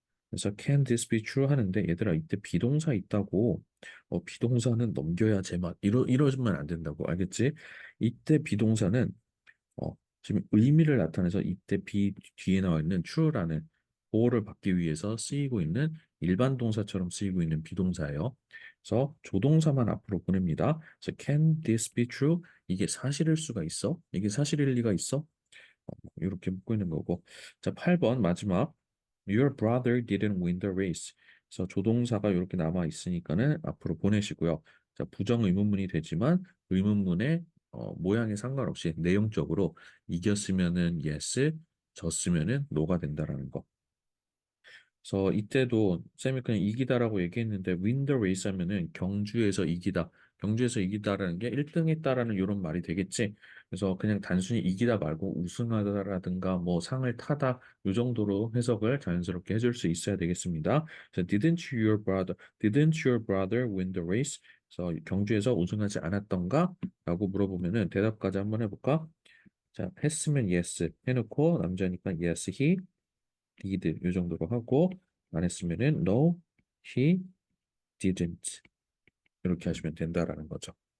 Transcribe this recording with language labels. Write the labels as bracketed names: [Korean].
[Korean] 그래서 [English] can this be true [Korean] 하는데 얘들아 이때 비동사 있다고 비동사는 넘겨야 제맛 이러시면 안 된다고 알겠지? 이때 비동사는 지금 의미를 나타내서 이때 be 뒤에 나와 있는 true라는 보호를 받기 위해서 쓰이고 있는 일반 동사처럼 쓰이고 있는 비동사예요. 그래서 조동사만 앞으로 보냅니다. [English] 그래서 can this be true? [Korean] 이게 사실일 수가 있어? 이게 사실일 리가 있어? 이렇게 묻고 있는 거고. 자, 8번 마지막. [English] Your brother didn't win the race. [Korean] 그래서 조동사가 이렇게 남아 있으니까는 앞으로 보내시고요. 자, 부정 의문문이 되지만 의문문의 모양에 상관없이 내용적으로 이겼으면은 yes, 졌으면은 no가 된다라는 거. 그래서 이때도 쌤이 그냥 이기다라고 얘기했는데 [English] win the race [Korean] 하면은 경주에서 이기다. 경주에서 이기다라는 게 1등 했다라는 이런 말이 되겠지. 그래서 그냥 단순히 이기다 말고 우승하다라든가 뭐 상을 타다 이 정도로 해석을 자연스럽게 해줄 수 있어야 되겠습니다. [English] 그래서 didn't your brother win the race? [Korean] 그래서 경주에서 우승하지 않았던가? 라고 물어보면은 대답까지 한번 해볼까? 자, 했으면 yes 해놓고 남자니까 [English] yes he did [Korean] 이 정도로 하고 안 했으면은 [English] no, he didn't [Korean] 이렇게 하시면 된다라는 거죠.